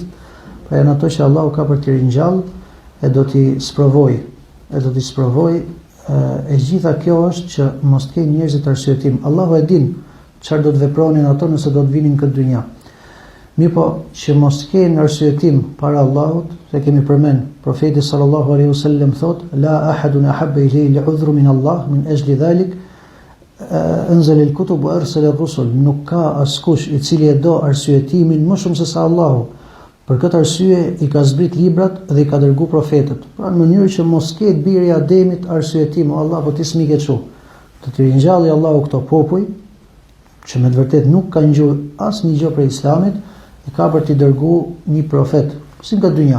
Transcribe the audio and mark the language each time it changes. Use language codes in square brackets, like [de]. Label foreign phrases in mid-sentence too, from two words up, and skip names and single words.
[sq] Pra janë ato që Allahu ka për t'i ringjall e do t'i sprovoj, e gjitha kjo është që mos të kenë njerëzit arsyetim. Allahu e din çfarë do të vepronin ato nëse do të vinin këtë dynja. Mirë po, që mos të kenë arsyetim para Allahut, se kemi përmend, profeti [ar] صلى الله عليه وسلم thot: لا أحد أحب إليه العذر من الله من أجل ذلك أنزل الكتب وأرسل الرسل, [sq] nuk ka askush I cili e do arsyetimin më shumë se sa Allahu. Për këtë arsye I ka zbrit librat dhe I ka dërguar profetët. Pra në mënyrë që mos ketë biri I Ademit arsyetim, Allahu ti s'mi ke çu. Të të ringjalli Allahu këto popuj që me të vërtet nuk kanë gjuhë asnjë gjë për Islamit, I ka për t'i dërguar një profet, si nga dynja.